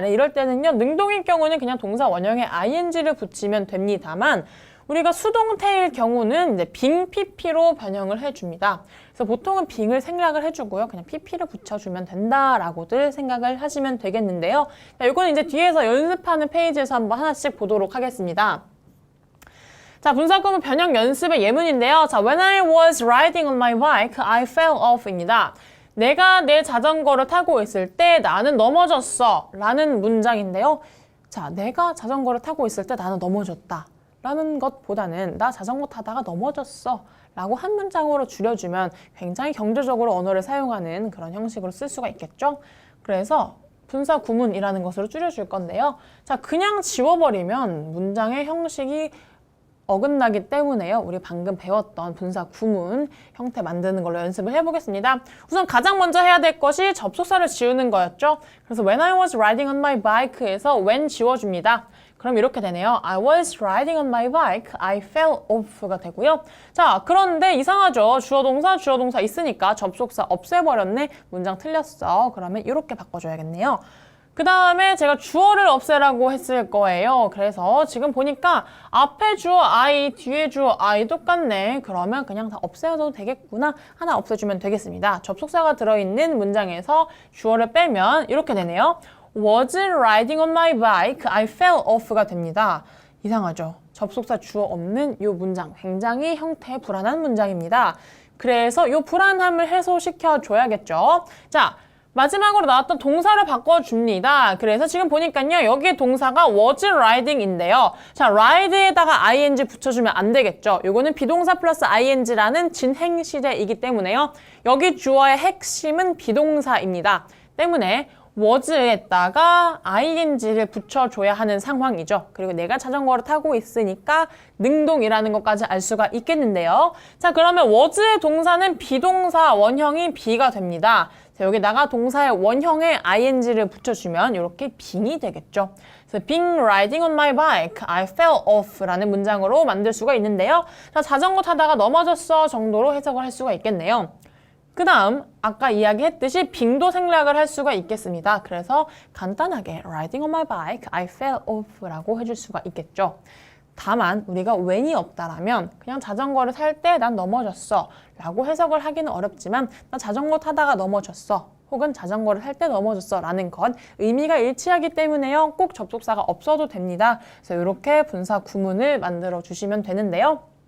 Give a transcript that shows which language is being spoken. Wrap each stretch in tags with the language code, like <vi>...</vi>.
<ko>이럴 때는요, 능동일 경우는 그냥 동사 원형에 ing를 붙이면 됩니다만 우리가 수동태일 경우는 이제 빙 pp로 변형을 해줍니다. 그래서 보통은 빙을 생략을 해주고요, 그냥 pp를 붙여주면 된다라고들 생각을 하시면 되겠는데요. 자, 이거는 이제 뒤에서 연습하는 페이지에서 한번 하나씩 보도록 하겠습니다. 자, 분사구문 변형 연습의 예문인데요.</ko> <en>자, when I was riding on my bike, I fell off입니다.</en> <ko>내가 내 자전거를 타고 있을 때 나는 넘어졌어 라는 문장인데요. 자, 내가 자전거를 타고 있을 때 나는 넘어졌다 라는 것보다는 나 자전거 타다가 넘어졌어 라고 한 문장으로 줄여주면 굉장히 경제적으로 언어를 사용하는 그런 형식으로 쓸 수가 있겠죠. 그래서 분사 구문이라는 것으로 줄여줄 건데요. 자, 그냥 지워버리면 문장의 형식이 어긋나기 때문에요. 우리 방금 배웠던 분사 구문 형태 만드는 걸로 연습을 해보겠습니다. 우선 가장 먼저 해야 될 것이 접속사를 지우는 거였죠.</ko> <en>그래서 when I was riding on my bike에서 when 지워줍니다.</en> <ko>그럼 이렇게 되네요.</ko> <en>I was riding on my bike, I fell off가 되고요.</en> <ko>자, 그런데 이상하죠. 주어 동사 있으니까 접속사 없애버렸네. 문장 틀렸어. 그러면 이렇게 바꿔줘야겠네요. 그 다음에 제가 주어를 없애라고 했을 거예요. 그래서 지금 보니까 앞에 주어 I, 뒤에 주어 I 똑같네. 그러면 그냥 다 없애도 되겠구나. 하나 없애주면 되겠습니다. 접속사가 들어있는 문장에서 주어를 빼면 이렇게 되네요.</ko> <en>Was riding on my bike, I fell off가 됩니다.</en> <ko>이상하죠? 접속사 주어 없는 이 문장 굉장히 형태 불안한 문장입니다. 그래서 이 불안함을 해소시켜 줘야겠죠. 자, 마지막으로 나왔던 동사를 바꿔줍니다. 그래서 지금 보니까요, 여기에 동사가</ko> <en>was riding</en> <ko>인데요. 자, ride에다가 ing 붙여주면 안 되겠죠. 요거는 비동사 플러스 ing라는 진행시제이기 때문에요. 여기 주어의 핵심은 비동사입니다. 때문에 was에다가 ing를 붙여줘야 하는 상황이죠. 그리고 내가 자전거를 타고 있으니까 능동이라는 것까지 알 수가 있겠는데요. 자, 그러면 was의 동사는 비동사 원형인 be가 됩니다. 자, 여기다가 동사의 원형에 ing를 붙여주면 이렇게 being이 되겠죠.</ko> <en>그래서 being riding on my bike, I fell off라는 문장으로 만들 수가 있는데요.</en> <ko>자, 자전거 타다가 넘어졌어 정도로 해석을 할 수가 있겠네요. 그 다음 아까 이야기했듯이 빙도 생략을 할 수가 있겠습니다.</ko> <en>그래서 간단하게 riding on my bike, I fell off라고 해줄 수가 있겠죠.</en> <ko>다만 우리가 when이 없다라면 그냥 자전거를 탈 때 난 넘어졌어 라고 해석을 하기는 어렵지만 나 자전거 타다가 넘어졌어 혹은 자전거를 탈 때 넘어졌어 라는 것 의미가 일치하기 때문에요. 꼭 접속사가 없어도 됩니다. 그래서 이렇게 분사 구문을 만들어 주시면 되는데요.</ko>